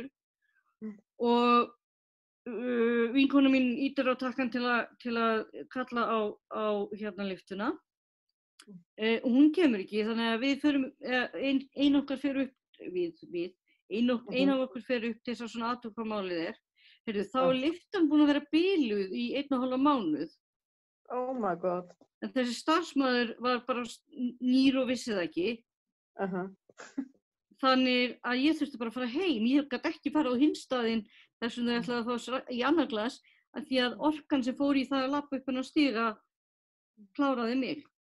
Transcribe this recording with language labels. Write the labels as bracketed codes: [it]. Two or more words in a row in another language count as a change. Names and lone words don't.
[is] Og vinkona mín ýtir á takkan til að kalla á lyftuna. Hún kemur ekki, þannig að við förum, ein okkar fer upp, ein af okkur fer upp til þess að svona athuga hvað málið er. Heyrðu, þá er lyftan búin að vera biluð í 1,5 mánuð. [en] Oh my god. [is] En þessi starfsmaður var bara nýr og vissi það ekki. Þannig að ég þurfti bara að fara heim. Ég gat ekki fara á hinn staðinn þess vegna ég ætlaði að fá í annar glas af því að orkan sem fór í það að labba upp á stiga kláraði mig.